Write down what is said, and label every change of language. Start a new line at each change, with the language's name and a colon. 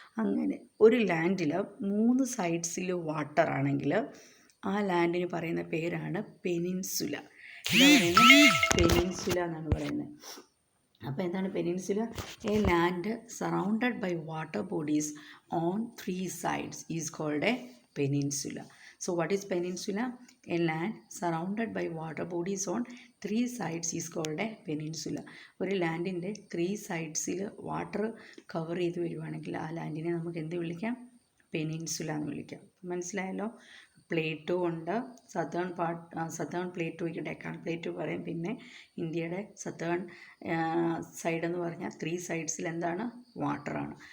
Malayalam: അങ്ങനെ ഒരു ലാൻഡിൽ 3 സൈഡ്സിൽ വാട്ടർ ആണെങ്കിൽ ആ ലാൻഡിന് പറയുന്ന പേരാണ് പെനിൻസുല. എന്താ പറയുന്നത്, പെനിൻസുല എന്നാണ് പറയുന്നത്. അപ്പോൾ എന്താണ് peninsula,
English: A land surrounded by water bodies on 3 sides is called a peninsula. So what is peninsula? A land surrounded by water bodies on 3 sides is called a peninsula.
Malayalam: ഒരു ലാൻഡിൻ്റെ 3 സൈഡ്സിൽ water cover ചെയ്ത് വരുവാണെങ്കിൽ ആ ലാൻഡിനെ നമുക്ക് എന്ത് വിളിക്കാം? Peninsula എന്ന് വിളിക്കാം. മനസ്സിലായല്ലോ? പ്ലേറ്റോ ഉണ്ട്, സതേൺ പ്ലേറ്റോയ്ക്ക് ഡെക്കാൻ പ്ലേറ്റോ പറയും. പിന്നെ ഇന്ത്യയുടെ സതേൺ സൈഡ് എന്ന് പറഞ്ഞാൽ 3 സൈഡ്സിൽ എന്താണ്? വാട്ടറാണ്.